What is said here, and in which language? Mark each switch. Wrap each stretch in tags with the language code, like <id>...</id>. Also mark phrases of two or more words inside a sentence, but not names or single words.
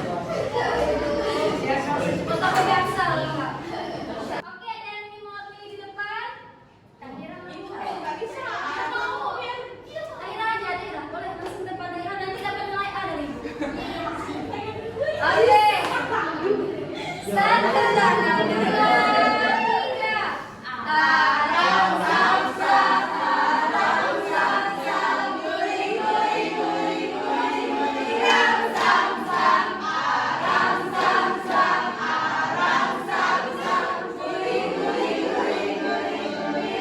<id>Foto biasa loh. Oke, ada yang mau beli di depan? Nggak bisa. Mau ya? Aira aja, Aira. Boleh langsung depan Aira, nanti dapat nilai A dari ibu. Oke. Satu, dua, tiga. Arang samsat, arang samsat, guling guling guling guling guling. Arang samsat, arang samsat, arang samsat, guling guling guling guling guling.</id>